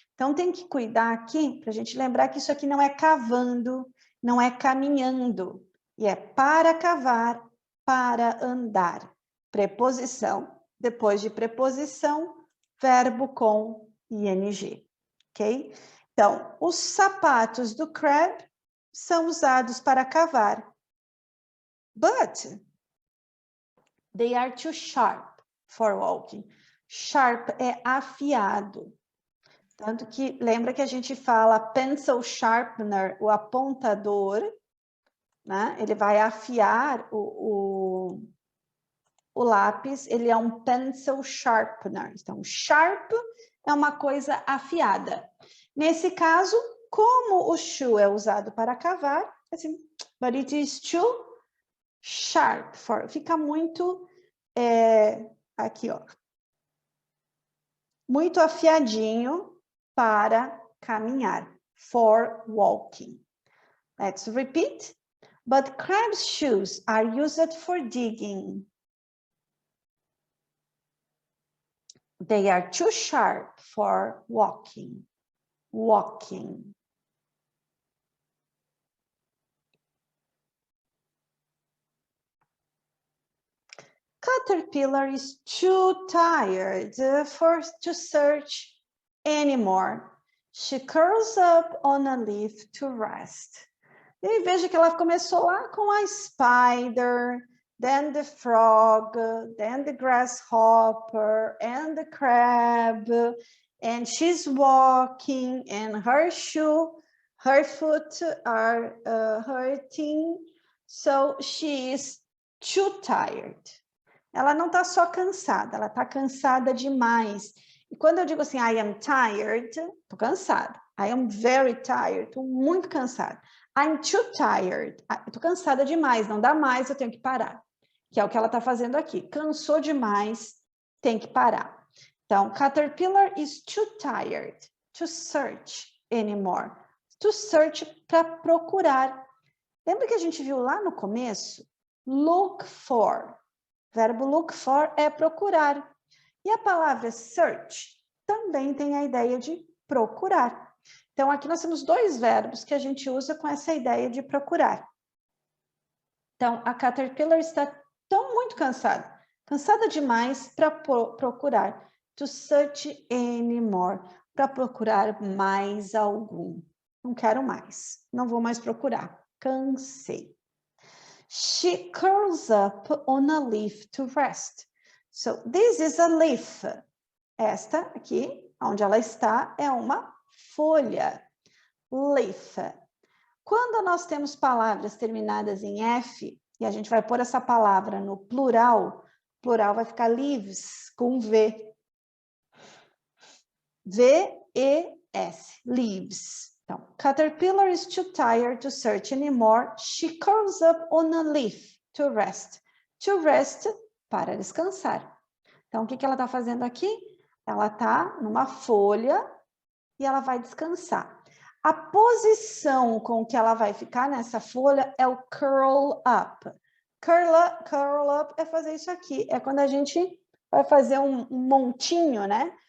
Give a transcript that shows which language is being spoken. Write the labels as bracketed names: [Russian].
[Portuguese] Então tem que cuidar aqui para a gente lembrar que isso aqui não é cavando, não é caminhando, e é para cavar, para andar. Preposição, depois de preposição, verbo com ing, ok? Então, os sapatos do crab são usados para cavar. [English] But they are too sharp for walking. [Portuguese] Sharp é afiado. Tanto que, lembra que a gente fala pencil sharpener, o apontador, né? Ele vai afiar o lápis, ele é um pencil sharpener. Então, sharp é uma coisa afiada. Nesse caso, como o shoe é usado para cavar, assim, [English] but it is too sharp for, [Portuguese] fica muito, aqui, ó, muito afiadinho para caminhar, [English] for walking. Let's repeat. But crab's shoes are used for digging. They are too sharp for walking. Walking. Caterpillar is too tired to search anymore. She curls up on a leaf to rest. [Portuguese] E aí veja que ela começou lá com a [English] spider, then the frog, then the grasshopper, and the crab, and she's walking, and her foot are hurting, so she is too tired. [Portuguese] Ela não está só cansada, ela está cansada demais. E quando eu digo assim, [English] I am tired, [Portuguese] estou cansada. [English] I am very tired, [Portuguese] estou muito cansada. [English] I'm too tired, [Portuguese] estou cansada demais, não dá mais, eu tenho que parar. Que é o que ela está fazendo aqui. Cansou demais, tem que parar. [English] Então, Caterpillar is too tired to search anymore. To search [Portuguese] para procurar. Lembra que a gente viu lá no começo? Look for. O verbo look for é procurar. E a palavra search também tem a ideia de procurar. Então, aqui nós temos dois verbos que a gente usa com essa ideia de procurar. Então, a Caterpillar está muito cansada. Cansada demais para procurar. [English] To search anymore. [Portuguese] Para procurar mais algum. Não quero mais. Não vou mais procurar. Cansei. [English] She curls up on a leaf to rest. So, this is a leaf. [Portuguese] Esta aqui, onde ela está, é uma folha. Leaf. Quando nós temos palavras terminadas em F, e a gente vai pôr essa palavra no plural, plural vai ficar leaves, com V. V-E-S, leaves. [English] Então, Caterpillar is too tired to search anymore. She curls up on a leaf to rest. To rest, [Portuguese] para descansar. Então, o que ela está fazendo aqui? Ela está numa folha e ela vai descansar. A posição com que ela vai ficar nessa folha é o curl up. Curl up é fazer isso aqui. É quando a gente vai fazer um montinho, né?